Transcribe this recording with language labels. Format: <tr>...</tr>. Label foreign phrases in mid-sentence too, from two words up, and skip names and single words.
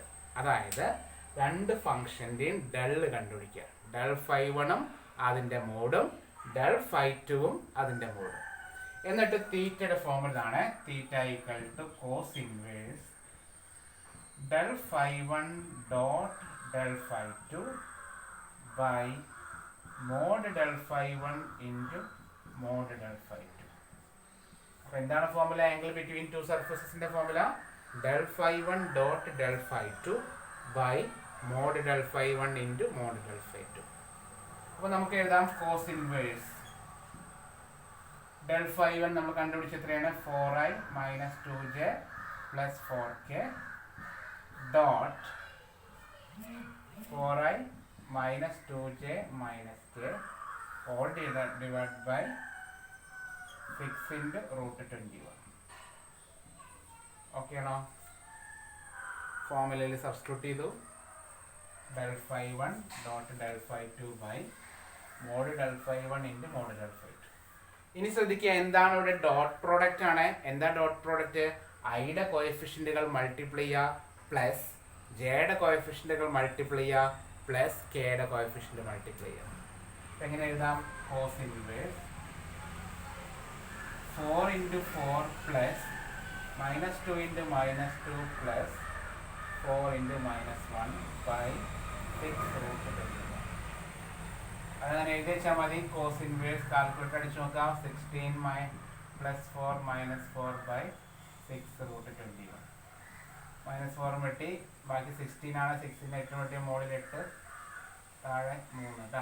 <ml>അതായത് രണ്ട് ഫംഗ്ഷൻ്റെയും ഡെൽ കണ്ടുപിടിക്കുക.</ml> <en>del phi 1</en> <ml>അതിൻ്റെ മോഡും</ml> <en>del phi 2</en> <ml>അതിൻ്റെ മോഡും. എന്നിട്ട് തീറ്റയുടെ ഫോമുലാണ്</ml> <en>theta equal to cos inverse del phi 1 dot del phi 2 by mod del phi 1 into mod del phi 2.</en> <ml>അപ്പോൾ എന്താണ് ഫോർമുല?</ml> <en>angle between</en> <ml>2 സർഫസസിന്റെ ഫോർമുല</ml> <en>del phi 1 dot del phi 2 by mod del phi 1 into mod del phi 2.</en> <ml>അപ്പോൾ നമുക്ക് എഴുതാം</ml> <en>cos inverse del phi 1</en> <ml>നമ്മൾ കണ്ടുപിടിച്ച എത്രയാണ്?</ml> <en>4i - 2j plus 4k dot 4i - 2j - k all divided by 6 into √21.</en> <ml>ഓക്കെ ആണോ? ഫോർമുലയിൽ സബ്സ്റ്റിറ്റ്യൂട്ട് ചെയ്തു.</ml> <en>del phi 1 dot del phi 2 by mod del phi 1 into mod del phi 2.</en> <ml>ഇനി ശ്രദ്ധിക്കുക, എന്താണ് ഇവിടെ?</ml> <en>dot product</en> <ml>ആണ്. എന്താ</ml> <en>dot product?</en> <ml>ഐയുടെ കോഎഫിഷ്യന്റുകൾ മൾട്ടിപ്ലൈ ചെയ്യുക പ്ലസ് ജെയുടെ കോഎഫിഷ്യന്റുകൾ മൾട്ടിപ്ലൈ ചെയ്യുക പ്ലസ് കെയുടെ കോഎഫിഷ്യന്റ് മൾട്ടിപ്ലൈ ചെയ്യുക. എങ്ങനെ എഴുതാം?</ml> <en>cos inverse 4 into 4 plus -2 into -2 plus 4 into -1 by 6 √21.</en> <ml>അങ്ങനെ എഴുതി വെച്ചാൽ മതി.</ml> <en>cos inverse calculator</en> <ml>അടിച്ച് നോക്കാം.</ml> <en>16 plus 4 - 4 by 6 √21.</en> <ml>-4 വെട്ടി, ബാക്കി 16 ആണ്. 16 8 വെട്ടിയ മുകളിൽ 8, താഴെ 3 കേട്ടോ.</ml>